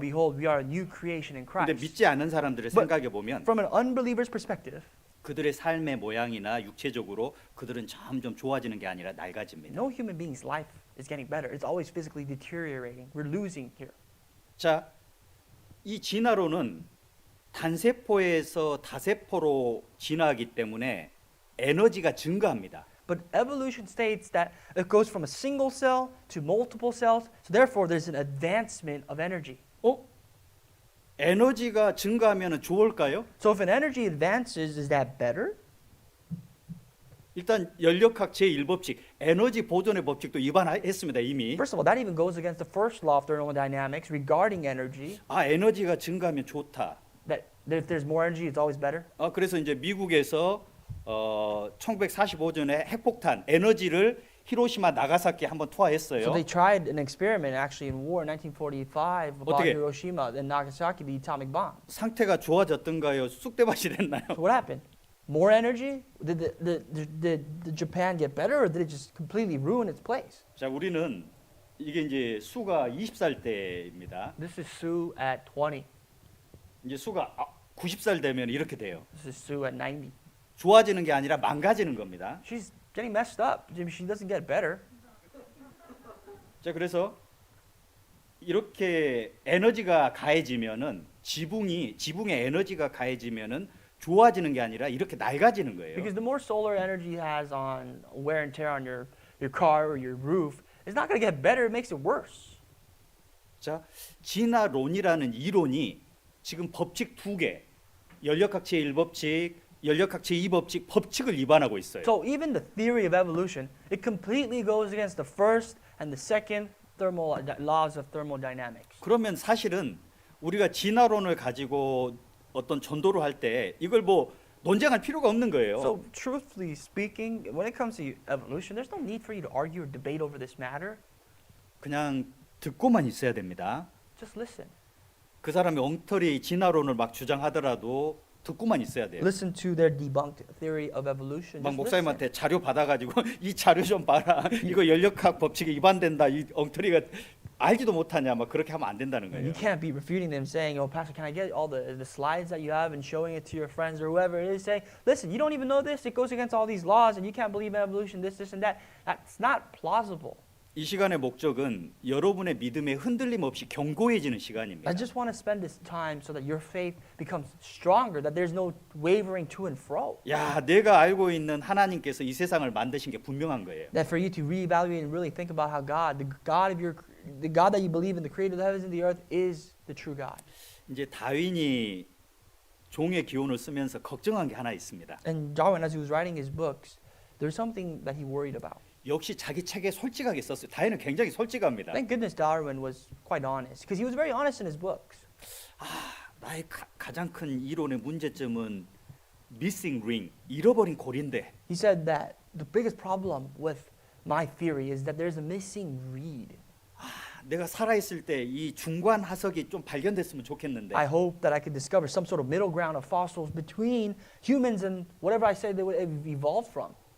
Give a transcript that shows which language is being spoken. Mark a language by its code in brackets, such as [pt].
[en] behold, we are a new creation in [ko] 근데 [en] Christ. [ko] 믿지 않는 사람들을 [en] But- [ko] 생각해 보면 [en] From an unbeliever's perspective, [ko] 그들의 삶의 모양이나 육체적으로 그들은 점점 좋아지는 게 아니라 낡아집니다. [en] no human being's life is getting better. It's always physically deteriorating. We're losing here. [ko] 자, 이 진화론은 단세포에서 다세포로 진화하기 때문에 에너지가 증가합니다. [en] But evolution states that it goes from a single cell to multiple cells. So therefore, there's an advancement of energy. [ko] 에너지가 증가하면 좋을까요? [en] So if an energy advances, is that better? [ko] 일단 연력학 제1법칙 에너지 보존의 법칙도 위반했습니다 이미. [en] First of all, that even goes against the first law of thermodynamics regarding energy. [ko] 에너지가 증가하면 좋다. [en] That if there's more energy, it's always better. [ko] 그래서 이제 미국에서 1945년에 핵폭탄 에너지를 히로시마 나가사키 한번 투하했어요. [en] So they tried an experiment actually in war in 1945 about [ko] 어떻게? [en] Hiroshima and Nagasaki, the atomic bomb. [ko] 상태가 좋아졌던가요? 쑥대밭이 됐나요? [en] So what happened? More energy? Did Japan get better, or did it just completely ruin its place? [ko] 자, 우리는 이게 이제 수가 20살 때입니다. [en] This is Sue at 20. [ko] 이제 수가 90살 되면 이렇게 돼요. [en] This is Sue at 90. [ko] 좋아지는 게 아니라 망가지는 겁니다. [en] She's getting messed up. She doesn't get better. [ko] 자, 그래서 이렇게 에너지가 가해지면은 지붕의 에너지가 가해지면은 좋아지는 게 아니라 이렇게 낡아지는 거예요. [en] Because the more solar energy has on wear and tear on your car or your roof, it's not going to get better. It makes it worse. [ko] 자, 진화론이라는 이론이 지금 법칙 2개, 연력학체 1법칙, 연력학체 2법칙 법칙을 위반하고 있어요. [en] So even the theory of evolution, it completely goes against the first and the second laws of thermodynamics. [ko] 그러면 사실은 우리가 진화론을 가지고 어떤 전도를 할 때 이걸 뭐 논쟁할 필요가 없는 거예요. [en] So truthfully speaking, when it comes to evolution, there's no need for you to argue or debate over this matter. [ko] 그냥 듣고만 있어야 됩니다. [en] Just listen. [ko] 그 사람이 엉터리 진화론을 막 주장하더라도 듣고만 있어야 돼요. [en] Listen to their debunked theory of evolution. [ko] 막 [en] Just listen. [ko] 목사님한테 자료 받아가지고 이 자료 좀 봐라. 이거 연력학 법칙에 위반된다. 이 엉터리가 알지도 못하냐. 막 그렇게 하면 안 된다는 [en] You [ko] 거예요. [en] can't be refuting them saying, "Oh, Pastor, can I get all the slides that you have and showing it to your friends or whoever it is?" Saying, "Listen, you don't even know this. It goes against all these laws, and you can't believe in evolution. This, and that." That's not plausible. [ko] 이 시간의 목적은 여러분의 믿음에 흔들림 없이 견고해지는 시간입니다. [en] I just want to spend this time so that your faith becomes stronger, that there's no wavering to and fro. [ko] 야, 내가 알고 있는 하나님께서 이 세상을 만드신 게 분명한 거예요. [en] That for you to reevaluate and really think about how the God that you believe in, the creator of the heavens and the earth, is the true God. [ko] 이제 다윈이 종의 기원을 쓰면서 걱정한 게 하나 있습니다. [en] And Darwin, as he was writing his books, there's something that he worried about. [ko] 역시 자기 책에 솔직하게 썼어요. 다윈은 굉장히 솔직합니다. [en] Thank goodness Darwin was quite honest, because he was very honest in his books. [ko] 나의 가장 큰 이론의 문제점은 [en] missing ring, [ko] 잃어버린 고리인데 [en] He said that the biggest problem with my theory is that there's a missing reed. [ko] 내가 살아있을 때 이 중간 화석이 좀 발견됐으면 좋겠는데 [en] I hope that I could discover some sort of middle ground of fossils between humans and whatever I say they would have evolved from.